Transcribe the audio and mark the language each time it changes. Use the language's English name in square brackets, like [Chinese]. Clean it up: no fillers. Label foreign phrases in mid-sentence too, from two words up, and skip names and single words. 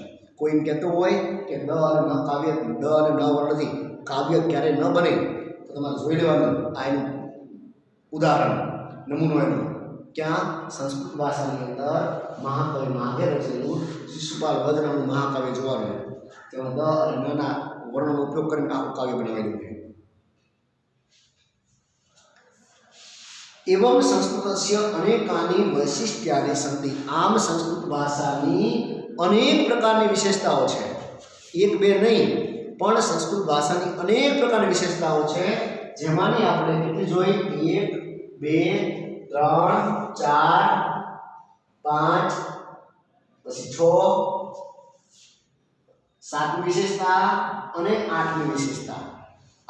[Gujarati] કોઈ એમ કહેતો હોય કે દ અને ન કાવ્ય, દ અને ન વર્ણથી કાવ્ય ક્યારે ન બને, તો તમારે જોઈ લેવાનું આ એનું ઉદાહરણ, નમૂનો એનો ક્યાં? સંસ્કૃત ભાષાની અંદર મહાકવિ માઘે રચેલું શિશુપાલ વધ નામનું મહાકાવ્ય જોવાનું, તેમાં દ અને ન ના વર્ણનો ઉપયોગ કરીને આખું કાવ્ય બનાવેલું છે। [Sanskrit] एवं संस्कृतस्य अनेकानि वैशिष्ट्यानि सन्ति। [Gujarati] આમ સંસ્કૃત ભાષાની અનેક પ્રકારની વિશેષતાઓ છે, એક બે નહીં પણ સંસ્કૃત ભાષાની અનેક પ્રકારની વિશેષતાઓ છે, જેમાંની આપણે કેટલી જોઈ? 1 2 3 4 5 પછી 6 સાતમી વિશેષતા અને આઠમી વિશેષતા।